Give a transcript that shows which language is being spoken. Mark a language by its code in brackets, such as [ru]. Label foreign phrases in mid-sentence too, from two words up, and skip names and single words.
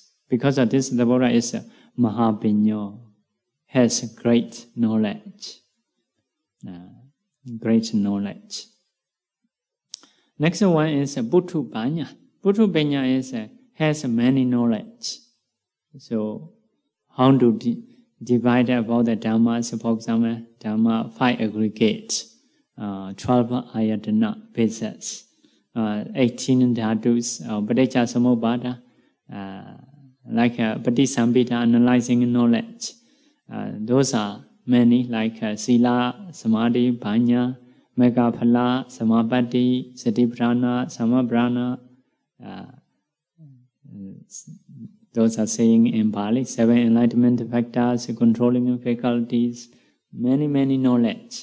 [en] Because of this, the Buddha is a Mahapiñño, has great knowledge. Great knowledge. Next one is [pi] Buddho Panya. Buddho Panya [en] has many knowledge. So, how to divide about the Dhammas, for example, Dhamma 5 aggregates, 12 ayatana bases, 18 dhatus, [pi] Paticca Samuppada, [en] like Patisambhita, analyzing knowledge. Those are many, like [pi] Sila, Samadhi, Panya, Megaphala, Samapatti, Satipatthana, Samabrahma. [en] Those are saying in Pali, 7 enlightenment factors, controlling faculties, many knowledge.